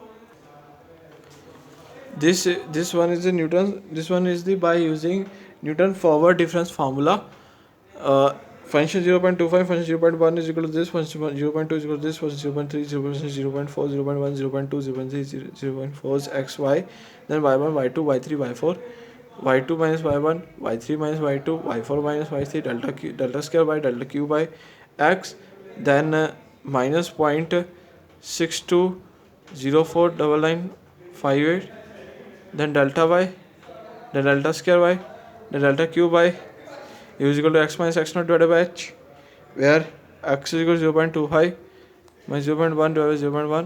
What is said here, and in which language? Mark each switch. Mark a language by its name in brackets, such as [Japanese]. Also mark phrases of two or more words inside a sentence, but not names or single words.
[English] This one is the Newton. This one is the by using Newton forward difference formula. Function 0.25, function 0.1 is equal to this, function 0.2 is equal to this, function 0.3, 0.4, 0.1, 0.2, 0.3, 0.4 is x, y, then y1, y2, y3, y4, y2 minus y1, y3 minus y2, y4 minus y3, delta square by delta q by x, then minus 0.62049958, then delta y the delta square y, the delta cube y u is equal to x minus x naught divided by h, where x is equal to 0.25 minus 0.1 divided by 0.1.